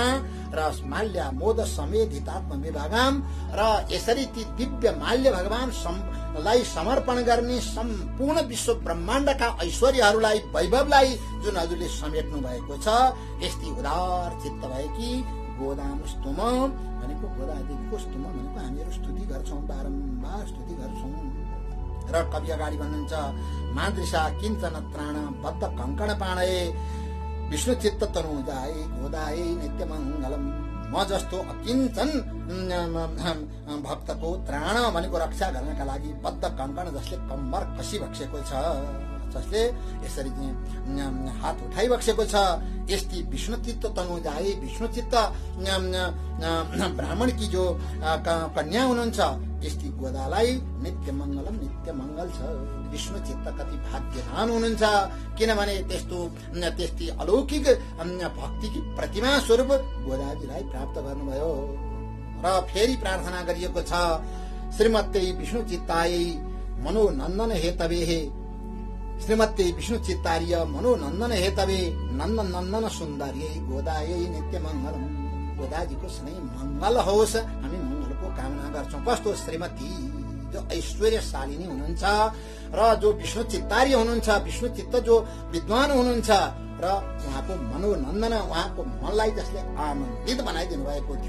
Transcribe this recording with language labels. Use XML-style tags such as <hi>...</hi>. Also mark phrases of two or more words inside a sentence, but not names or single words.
<ne>र</ne> <sa>माल्य मोद समेधितात्म विभागाम,</sa> <ne>र यसरी ती दिव्य माल्य भगवान लाई समर्पण गर्ने सम्पूर्ण विश्व ब्रह्माण्डका ऐश्वर्यहरूलाई, वैभवलाई जुन हजुरले समेट्नु भएको छ, यस्तै उदार चित्त भएकी</ne> <sa>गोदाम स्तुम</sa> <ne>भनेको गोदादेवीको स्तुम भनेको हामीहरू स्तुति गर्छौं, बारम्बार स्तुति गर्छौं। र कवि अगाडि भन्नुहुन्छ</ne> <sa>मादृशा किञ्चन त्राण बद्ध कङ्कण पाणये विष्णु चित्त तनु जाए गोदाए नित्य मङ्गलम।</sa> <ne>म जस्तो अकिञ्चन भक्तको त्राण भनेको रक्षा गर्नका लागि</ne> <sa>बद्ध कङ्कण</sa> <ne>जसले कम्बर कसी बक्सेको छ, जसले यसरी हात उठाइबक्सेको छ। यस्ती</ne> <sa>विष्णुचित्त तनु जाए</sa> <ne>विष्णुचित्त ब्राह्मणकी जो कन्या हुनुहुन्छ यस्ती गोदालाई</ne> <sa>नित्य मङ्गलम</sa> <ne>नित्य मङ्गल छ। विष्णुचित्त कति भाग्यवान हुनुहुन्छ, किनभने त्यस्ती अलौकिक भक्तिकी प्रतिमा स्वरूप गोदाजीलाई प्राप्त गर्नुभयो। र फेरि प्रार्थना गरिएको छ,</ne> <sa>श्रीमते विष्णुचित्ताय मनोनन्दन हेतवे श्रीमते विष्णुचित्तार्य मनोनन्दन हेतवे नन्दन नन्दन सुन्दर्यै गोदायै नित्य मङ्गलम।</sa> <ne>गोदाजीको सधैँ मङ्गल होस्, हामी मङ्गलको कामना गर्छौँ। कस्तो श्रीमती जो ऐश्वर्यशालिनी हुनुहुन्छ र जो विष्णुचित्तार्य हुनुहुन्छ, विष्णुचित्त जो विद्वान हुनुहुन्छ र उहाँको मनोनन्दन उहाँको मनलाई जसले आनन्दित बनाइदिनु भएको थियो।</ne>